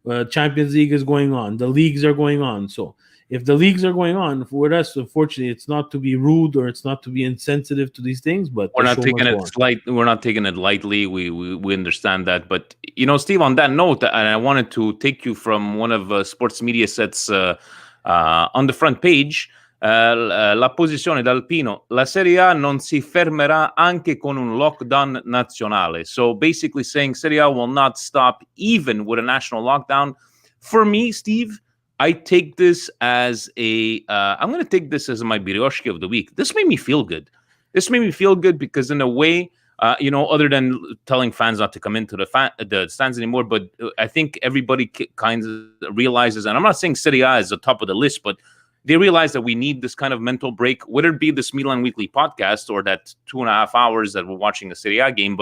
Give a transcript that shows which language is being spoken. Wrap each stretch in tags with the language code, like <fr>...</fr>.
<en>Champions League is going on. The leagues are going on. So if the leagues are going on, for us, unfortunately, it's not to be rude or it's not to be insensitive to these things, but we're not taking it we're not taking it lightly. We understand that. But Steve, on that note, and I wanted to take you from one of Sports Media Set's on the front page.</en> <it>La posizione d'Alpino, la Serie A non si fermerà anche con un lockdown nazionale.</it> <en>So basically saying Serie A will not stop even with a national lockdown. For me, Steve, I take this as I'm going to take this as my Birioshki of the week. This made me feel good. This made me feel good because in a way, other than telling fans not to come into the stands anymore, but I think everybody kind of realizes, and I'm not saying Serie A is the top of the list, but they realize that we need this kind of mental break, whether it be this Milan Weekly podcast or that 2.5 hours that we're watching a Serie A game.</en>